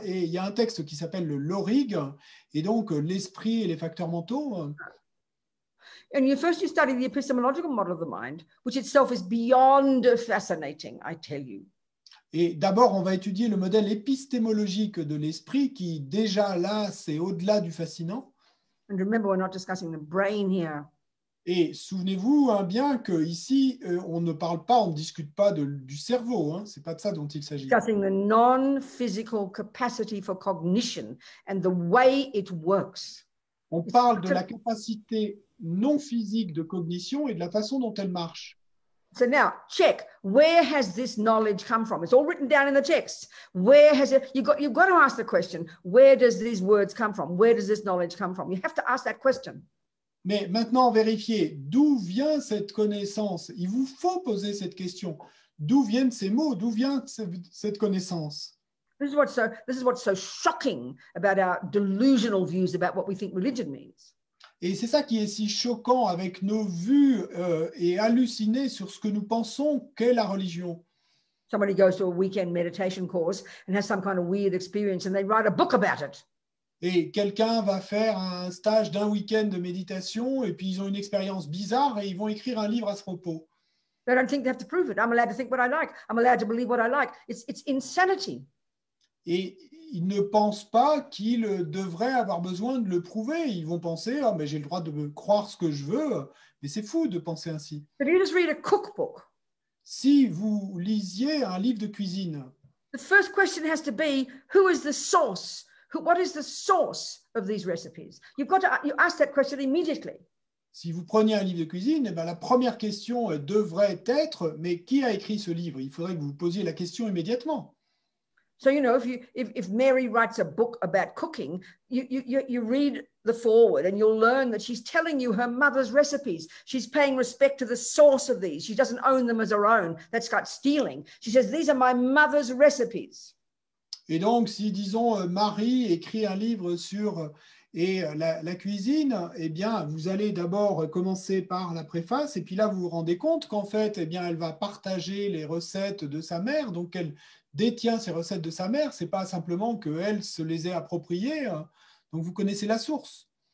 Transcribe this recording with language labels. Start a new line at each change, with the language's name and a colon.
French: Et il y a un texte qui s'appelle le Lorig, et donc l'esprit et les facteurs mentaux.
English: And you study the epistemological model of the mind, which itself is beyond fascinating, I tell you.
French: Et d'abord, on va étudier le modèle épistémologique de l'esprit, qui déjà là, c'est au-delà du fascinant.
English: And remember, we're not discussing the brain here.
French: Et souvenez-vous bien qu'ici, on ne parle pas, on ne discute pas du cerveau. Hein, c'est pas de ça dont il s'agit.
English: Discussing the non-physical capacity for cognition and the way it works.
French: On parle de la capacité non physique de cognition et de la façon dont elle marche.
English: So now, check, where has this knowledge come from? It's all written down in the text. Where has it? You've got to ask the question, where does these words come from? Where does this knowledge come from? You have to ask that question.
French: Mais maintenant, vérifiez d'où vient cette connaissance. Il vous faut poser cette question. D'où viennent ces mots? D'où vient cette connaissance?
English: This is what's so shocking about our delusional views about what we think religion means.
French: Et c'est ça qui est si choquant avec nos vues et hallucinées sur ce que nous pensons qu'est la religion.
English: Somebody goes to a weekend meditation course and has some kind of weird experience and they write a book about it.
French: Et quelqu'un va faire un stage d'un week-end de méditation et puis ils ont une expérience bizarre et ils vont écrire un livre à ce propos.
English: They don't think they have to prove it. I'm allowed to think what I like. I'm allowed to believe what I like. It's insanity.
French: Et ils ne pensent pas qu'ils devraient avoir besoin de le prouver. Ils vont penser, ah, mais j'ai le droit de croire ce que je veux. Mais c'est fou de penser ainsi.
English: If you just read a cookbook,
French: Si vous lisiez un livre de cuisine,
English: the first question has to be, who is the source? What is the source of these recipes? You ask that question immediately.
French: si vous preniez un livre de cuisine, eh bien, la première question devrait être, mais qui a écrit ce livre? Il faudrait que vous vous posiez la question immédiatement.
English: So, you know, if Mary writes a book about cooking, you read the foreword and you'll learn that she's telling you her mother's recipes. She's paying respect to the source of these. She doesn't own them as her own. That's like stealing. She says, these are my mother's recipes.
French: Et donc, si, disons, Marie écrit un livre sur la cuisine, eh bien, vous allez d'abord commencer par la préface, et puis là, vous vous rendez compte qu'en fait, eh bien, elle va partager les recettes de sa mère, donc elle détient ces recettes de sa mère, c'est pas simplement qu'elle se les ait appropriées, donc vous connaissez la source.